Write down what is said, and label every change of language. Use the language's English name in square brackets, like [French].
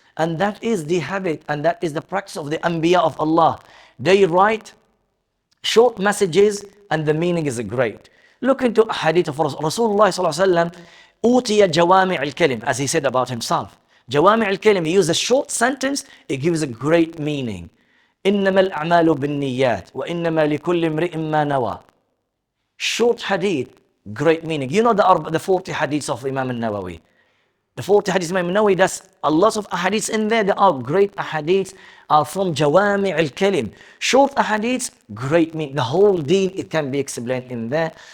[English] And that is the habit, and that is the practice of the Anbiya of Allah. They write short messages and the meaning is great. Look into a hadith of Rasulullah sallallahu alaihi wasallam, utiya jawami' al-kalim, as he said about himself. Jawami' al-kalim, he used a short sentence, it gives a great meaning. [Arabic] إنما الأعمال بالنيات وإنما لكل امرئ ما نوى. [English] Short hadith, great meaning. You know the 40 hadiths of Imam al-Nawawi. The 40 hadiths of Imam al-Nawawi, that's a lot of ahadiths in there. There are great ahadiths, are from Jawami' al-Kalim. Short ahadiths, great meaning. The whole deen, it can be explained in there.